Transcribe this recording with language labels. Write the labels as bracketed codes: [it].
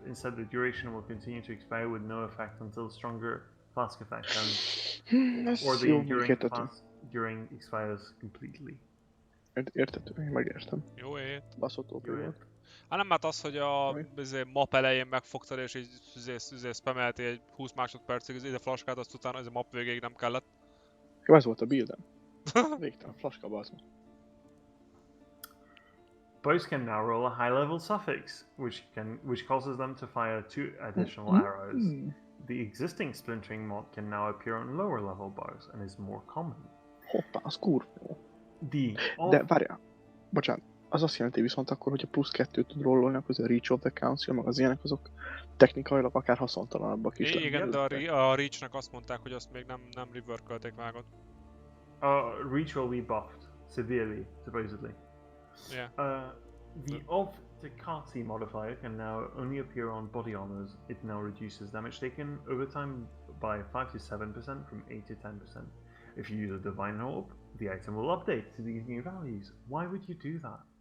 [en] Instead, the duration will continue to expire with no effect until stronger flask effect ends, or the enduring flask during expires completely. [hu] Értető, én megértem. Jó ét. Baszott OP volt. Hát nem, mert az, hogy a map elején megfogtad és így spamelti egy 20 másodpercig ide flaskát, azt utána ez a map végéig nem kellett. Jó, ez volt a buildem. Végtelen flaska, bazd meg. [en] Bows can now roll a high-level suffix, which causes them to fire 2 additional arrows. The existing splintering mod can now appear on lower-level bows and is more common. [hu] Hoppá, az kurva. De várjál, bocsánat, az azt jelenti viszont akkor, hogy a plusz 2 tud rollolni, akkor a Reach of the Council, meg az ilyenek azok technikailag akár haszontalanabbak is. Igen, de a Reach-nek azt mondták, hogy azt még nem rework-ölték vágod. [en] Reach will be buffed severely, supposedly. Yeah. The of Takati modifier can now only appear on body armors. It now reduces damage taken over time by 5 to 7% from 8 to 10%. If you use a Divine Orb, the item will update to these new values. Why would you do that?